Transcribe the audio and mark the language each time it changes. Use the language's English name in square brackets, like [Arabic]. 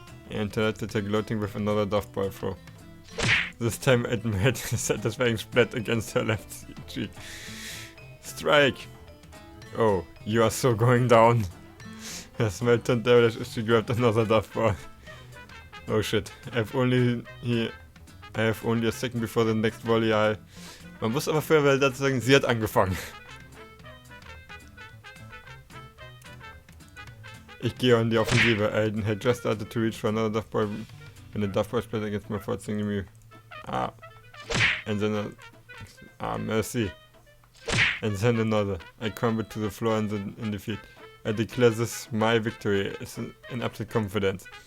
[English] I interrupted her gloating with another duff ball throw. This time it made a satisfying splat against her left cheek. Strike! Oh, you are so going down. Her smile turned devilish as she grabbed another duff ball. Oh shit, I have only a second before the next volley. [German] Man muss aber vorher dazu sagen, sie hat angefangen. Ich gehe on die Offensive. [English] I had just started to reach for another duff ball when the duff ball split against my fourth single. And then mercy. And then another. I crumbled to the floor in defeat. I declare this my victory in absolute confidence.